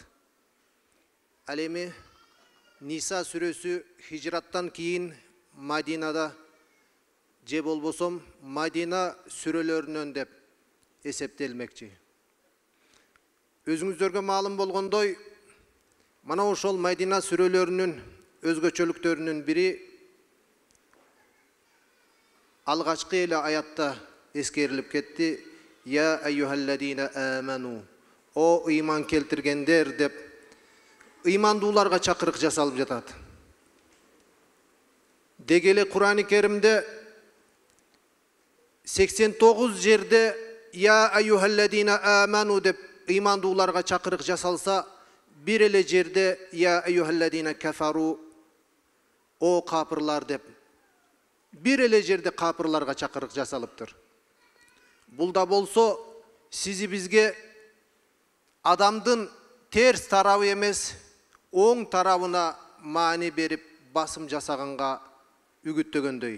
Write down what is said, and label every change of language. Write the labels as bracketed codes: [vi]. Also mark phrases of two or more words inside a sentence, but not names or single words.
[ky] Ал эми Nisa сүрөсү хижраттан кийин Мадинада же болбосом Мадина сүрөлөрүнөн деп эсептелмекчи. Өзүңүздөргө маалым болгондой, мана ошол Мадина сүрөлөрүнүн өзгөчөлүктөрүнүн бири алгачкы эле аятта эскерилип кетти. [ar] يا أيها الذين آمنوا. [ky] О ыйман келтиргендер деп ыймандууларга чакырык жасалып жатат. Дегеле Кур'ан-ы Керимде 89 жерде [ar] يا أيها الذين آمنوا [ky] деп ыймандууларга чакырык жасалса, бир эле жерде [ar] يا أيها الذين كفروا [ky] о капырлар деп бир эле жерде капырларга чакырык жасалыптыр. Бул да болсо сизи бизге адамдын терс тарабы эмес, оң тарабына маани берип басым жасаганга үгүттөгөндөй.